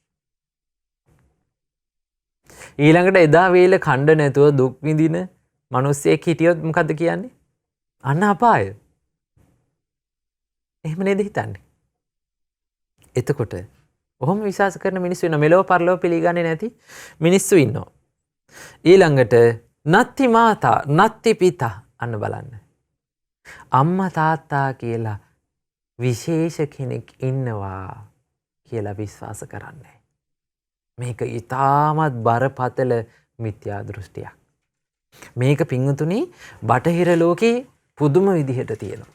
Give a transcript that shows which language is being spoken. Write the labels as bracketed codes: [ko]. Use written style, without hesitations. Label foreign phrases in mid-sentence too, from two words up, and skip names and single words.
[si] ඊළඟට එදා වේල කණ්ඩ නැතුව දුක් විඳින මිනිස්සෙක් හිටියොත් මොකද්ද කියන්නේ? අන්න අපාය. එහෙම නේද හිතන්නේ? එතකොට ඔහොම විශ්වාස කරන මිනිස්සු ඉන්නවා. මෙලොව පරලොව පිළිගන්නේ නැති මිනිස්සු ඉන්නවා. [pi] ඊළඟට නත්ති මාතා නත්ති පිතා, [si] අන්න බලන්න. අම්මා තාත්තා කියලා විශේෂ කෙනෙක් ඉන්නවා කියලා විශ්වාස කරන්නේ. මේක ඊටමත් බරපතල මිත්‍යා දෘෂ්ටියක්. මේක පින්වතුනි බටහිර ලෝකේ පුදුම විදිහට තියෙනවා.